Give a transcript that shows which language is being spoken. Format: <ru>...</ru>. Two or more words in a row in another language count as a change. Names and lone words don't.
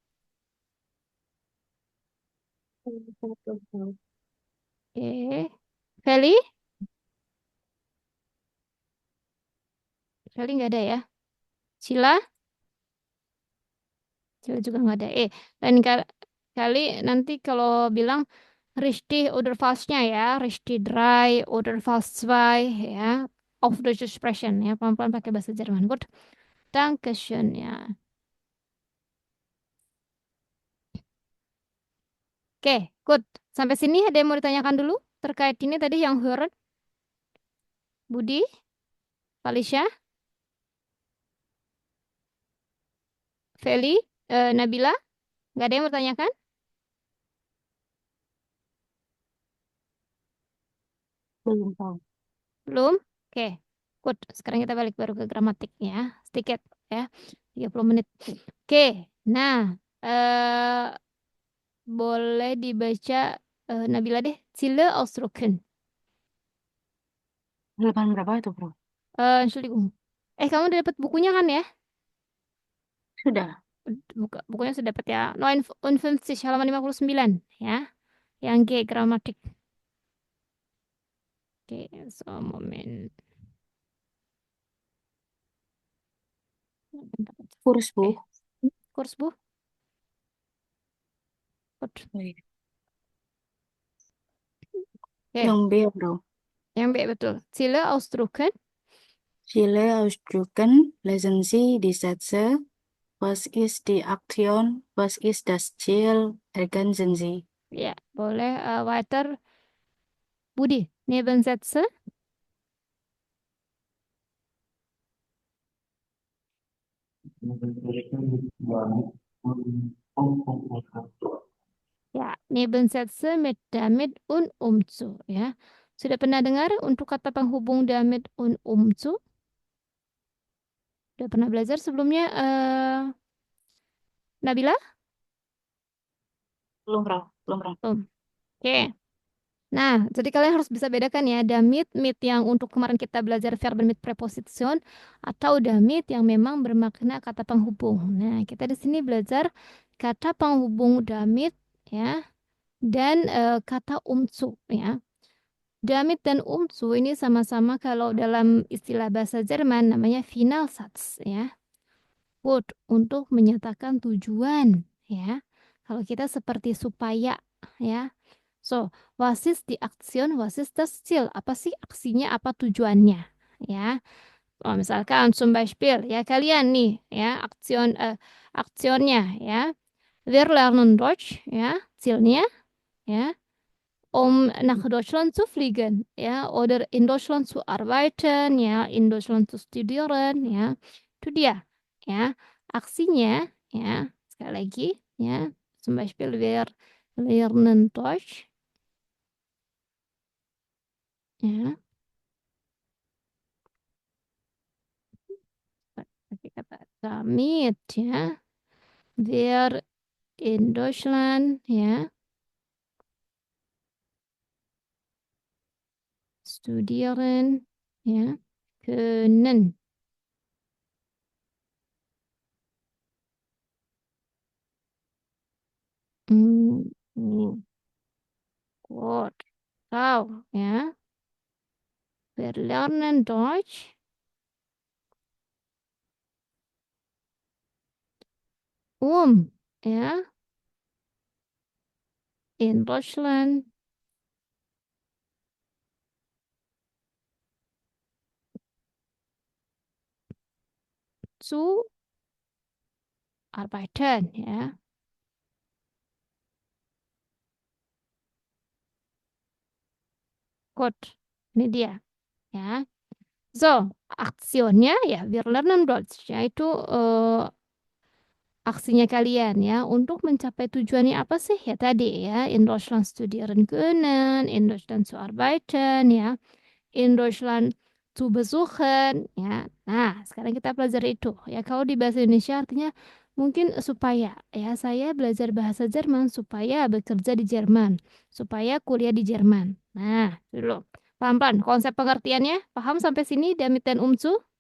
<id>Satu, Frau. Oke. Feli? Feli nggak ada ya? Sila? Sila juga nggak ada. Lain kali nanti kalau bilang</id> <de>richtig oder falsnya</de> <id>ya,</id> <de>richtig drei oder fals zwei</de> <id>ya,</id> <de>auf Deutsch sprechen</de> <id>ya, pelan-pelan pakai bahasa Jerman. Good. Dankeschön ya. Oke, good. Sampai sini ada yang mau ditanyakan dulu terkait ini tadi yang hören? Budi? Felicia? Feli? Nabila? Nggak ada yang mau ditanyakan? Belum tahu. Belum? Oke. Good. Sekarang kita balik baru ke gramatik ya. Sedikit ya. 30 menit. Oke. Nah, boleh dibaca Nabila deh.</id> <de>Ziele ausdrucken.</de> <id>Halaman berapa itu, Bro? Entschuldigung. Kamu udah dapat bukunya kan ya? Sudah. Bukunya sudah dapat ya. 59 halaman 59 ya. Yang G gramatik. Oke,</id> <de>so moment.</de> <id>Kurs, Bu. Kurs, Bu. Kurs. Baik. Oke, Yang B, Bro. yang B betul.</id> <de>Ziele ausdrucken. Ziele ausdrücken, lesen Sie die Sätze. Was ist die Aktion? Was ist das Ziel? Ergänzen Sie.</de> <id>Ya, boleh weiter. Budi, Nebensätze.</id> <de>Ya, Nebensätze mit damit und umzu.</de> <id>Ya, sudah pernah dengar untuk kata penghubung</id> <de>damit und umzu?</de> <id>Sudah pernah belajar sebelumnya, Nabila? Belum, Bro. Belum, Bro. Belum. Oke. Nah, jadi kalian harus bisa bedakan ya, damit, mit yang untuk kemarin kita belajar</id> <de>verb mit preposition</de> <id>atau damit yang memang bermakna kata penghubung. Nah, kita di sini belajar kata penghubung</id> <de>damit ya dan kata umzu</de> <id>ya. Damit dan umzu ini sama-sama kalau dalam istilah bahasa Jerman namanya Finalsatz ya. Word untuk menyatakan tujuan ya. Kalau kita seperti supaya ya.</id> <de>So, was ist die Aktion, was ist das Ziel?</de> <id>Apa sih aksinya, apa tujuannya? Ya, oh, misalkan</id> <de>zum Beispiel,</de> <id>ya kalian nih, ya aktionnya, ya.</id> <de>Wir lernen Deutsch, ya, zielnya, ya, nach Deutschland zu fliegen, ya, oder in Deutschland zu arbeiten, ya, in Deutschland zu studieren,</de> <id>ya. Itu dia, ya. Aksinya, ya, sekali lagi, ya,</id> <de>zum Beispiel wir lernen Deutsch.</de> <id>Ya, pakai kata damit ya.</id> <de>Wir in Deutschland ya. Studieren ya. Können. Gut.</de> <id>Tahu ya.</id> <de>Wir lernen Deutsch. Ya in Deutschland zu arbeiten ya. Gut.</de> <id>Ini dia ya. So, aksionnya ya</id> <de>wir lernen Deutsch</de> <id>yaitu aksinya kalian ya untuk mencapai tujuannya apa sih ya tadi ya</id> <de>in Deutschland studieren können, in Deutschland zu arbeiten</de> <id>ya,</id> <de>in Deutschland zu besuchen</de> <id>ya. Nah, sekarang kita pelajari itu ya. Kalau di bahasa Indonesia artinya mungkin supaya ya saya belajar bahasa Jerman supaya bekerja di Jerman, supaya kuliah di Jerman. Nah, dulu. Pelan-pelan konsep pengertiannya paham sampai sini damit dan umzu?</id>